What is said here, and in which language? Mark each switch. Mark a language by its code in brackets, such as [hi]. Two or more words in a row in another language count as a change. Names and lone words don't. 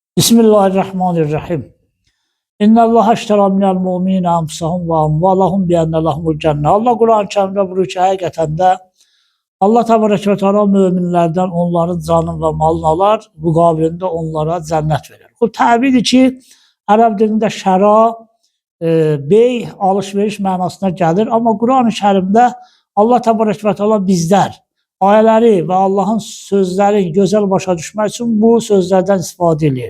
[ar] بسم الله الرحمن الرحيم. إن الله اشترى من المؤمنين أنفسهم وأموالهم بأن لهم الجنة. [az] Allah [tr] Kur'an-ı Kerim'de buyuruyor ki [az] həqiqətən də [ar] الله تبارك وتعالى [az] möminlərdən onların canını və malını alar, müqabilində onlara cənnət verir. Bu təbidir ki, ərəb dilində şəra, bey, alış-veriş mənasına gəlir. Amma Kur'an-ı Kerimdə [ar] الله تبارك وتعالى [az] bizlər ayələri və Allahın sözləri gözəl başa düşmək üçün bu sözlərdən istifadə edir.